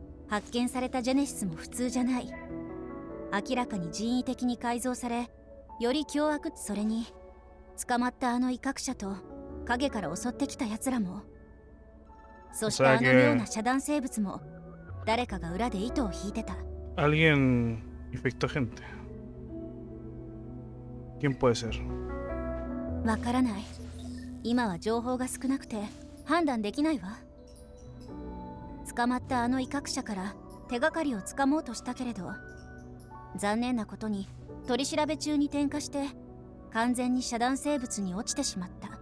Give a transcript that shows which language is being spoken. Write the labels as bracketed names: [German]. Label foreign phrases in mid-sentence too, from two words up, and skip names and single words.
[Japanese] 発見されたジェネシスも普通じゃない。明らかに人為的に改造され、より凶悪。それに捕まったあの威嚇者と影から襲ってきた奴らも、そしてあのような遮断生物も誰かが裏で糸を引いてた。 [Spanish] Alguien infectó gente. ¿Quién puede ser? [Japanese] わからない。今は情報が少なくて判断できないわ。捕まったあの威嚇者から手がかりをつかもうとしたけれど、残念なことに取り調べ中に点火して完全に遮断生物に落ちてしまった。